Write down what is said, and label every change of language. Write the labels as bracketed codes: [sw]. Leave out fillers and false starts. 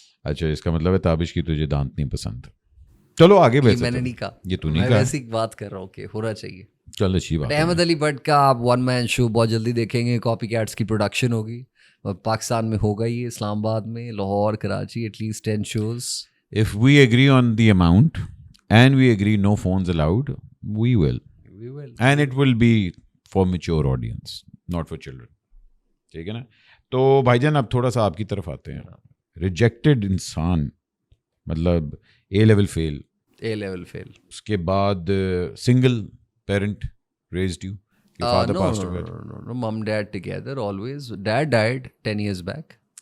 [ur] اچھا, اس کا مطلب ہے تابش کی تجھے دانت نہیں پسند. چلو آگے بڑھتے. میں نے نہیں کہا, یہ تو نہیں میں کہا, ویسی بات کر رہا ہوں کہ ہونا چاہیے. چل اچھی بات. احمد علی بٹ کا آپ 1 مین شو بہت جلدی دیکھیں گے, کاپی کیٹس کی پروڈکشن ہوگی, اور پاکستان میں ہوگا ہی, اسلام آباد میں, Lahore, Karachi, [en] At least 10 shows. If we agree on the amount and we agree no phones allowed, we will. And it will be for mature audience, not for children. [ur] ٹھیک ہے نا. تو بھائی جان اب تھوڑا سا آپ کی طرف آتے ہیں. ریجیکٹڈ انسان, مطلب اے لیول فیل, اس کے بعد [en] Single parent raised you, your father passed away. No, mom dad together always. Dad died 10 years back.